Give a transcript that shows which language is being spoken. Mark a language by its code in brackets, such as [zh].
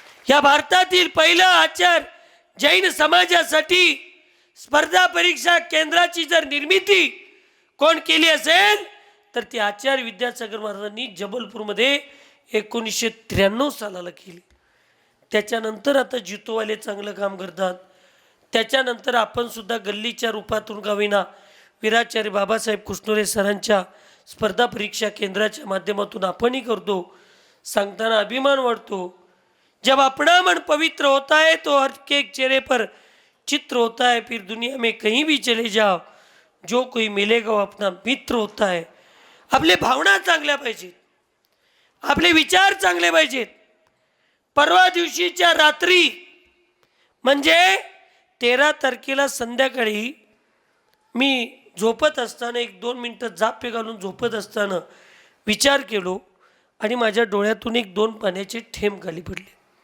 [mr] या भारतातील पहिलं आचार्य जैन समाजासाठी स्पर्धा परीक्षा केंद्राची जर निर्मिती कोण केली असेल तर ती आचार्य विद्यासागर महाराजांनी जबलपूरमध्ये 1993 सालाला केली. त्याच्यानंतर आता जितोवाले चांगलं काम करतात. त्याच्यानंतर आपण सुद्धा गल्लीच्या रूपातून का होईना वीराचार्य बाबासाहेब कुष्णोरे सरांच्या स्पर्धा परीक्षा केंद्राच्या माध्यमातून आपणही करतो. सांगताना अभिमान वाटतो. [hi] जब अपना मन पवित्र होता है तो हर के चेहरे पर चित्र होता है. फिर दुनिया में कहीं भी चले जाओ जो कोई मिलेगा वो अपना मित्र होता है. [mr] आपले भावना चांगल्या पाहिजेत, आपले विचार चांगले पाहिजेत. परवा दिवशीच्या रात्री म्हणजे 13 तारखेला संध्याकाळी मी झोपत असताना 1-2 मिनटं जापे घालून झोपत असताना विचार केलो आणि माझ्या डोळ्यातून 1-2 पाण्याचे थेंब खाली पडले